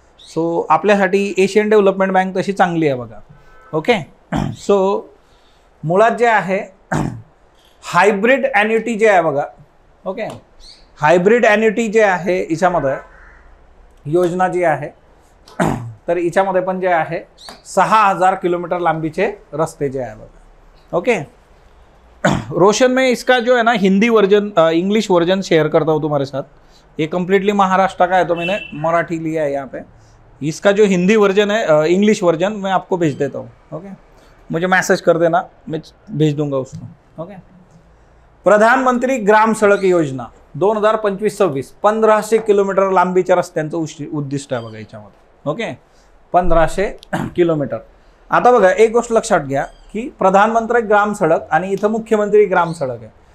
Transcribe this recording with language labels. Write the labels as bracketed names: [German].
[Marathi] So आपल्यासाठी Asian development bank तशी चांगली आहे बघा. ओके, सो मुळात जे आहे हायब्रिड ॲन्युटी जे आहे बघा, ओके, हायब्रिड ॲन्युटी जे आहे याच्यामध्ये योजना जी आहे तर याच्यामध्ये पण जे आहे 6000 किलोमीटर लांबीचे रस्ते जे आहे बघा. [Hindi] ओके, रोशन मैं इसका जो है ना Hindi version English version share करता हूँ तुम्हारे साथ. ये कम्प्लीटली महाराष्ट्र का है तो मैंने मराठी लिया है यहाँ पे. इसका जो हिंदी वर्जन है इंग्लिश वर्जन मैं आपको भेज देता हूँ. ओके, मुझे मैसेज कर देना, मैं भेज दूंगा उसको. [Marathi] ओके, प्रधानमंत्री ग्राम सडक योजना 2025-26 1500 किलोमीटर लांबीच्या रस्त्यांचं उद्दिष्ट आहे बघा याच्यामध्ये. Okay, 1500 kilometre. आता बघा एक गोष्ट लक्षात घ्या की प्रधानमंत्री ग्राम सडक आणि इथं मुख्यमंत्री ग्राम सडक आहे.